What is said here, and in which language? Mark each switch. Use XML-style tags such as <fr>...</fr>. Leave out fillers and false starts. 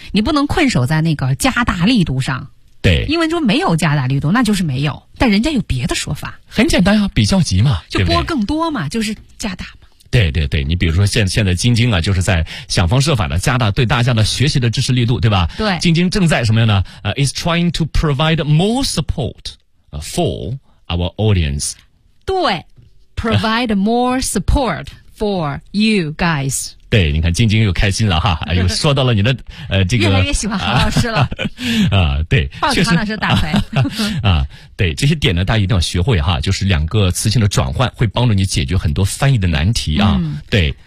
<zh>你不能困守在那个加大力度上。对，英文中没有加大力度，那就是没有。但人家有别的说法。很简单啊，比较级嘛，就拨更多嘛，就是加大嘛。对对对，你比如说现在京京啊，就是在想方设法的加大对大家的学习的支持力度，对吧？对，京京正在什么样呢？</zh> <en>is trying to provide more support for our audience。对 ，provide more support for you guys。</en> <zh>对，你看晶晶又开心了哈，又说到了你的这个越来越喜欢韩老师了对，抱着韩老师大腿对，这些点呢大家一定要学会哈，就是两个词性的转换会帮助你解决很多翻译的难题啊、对，</zh>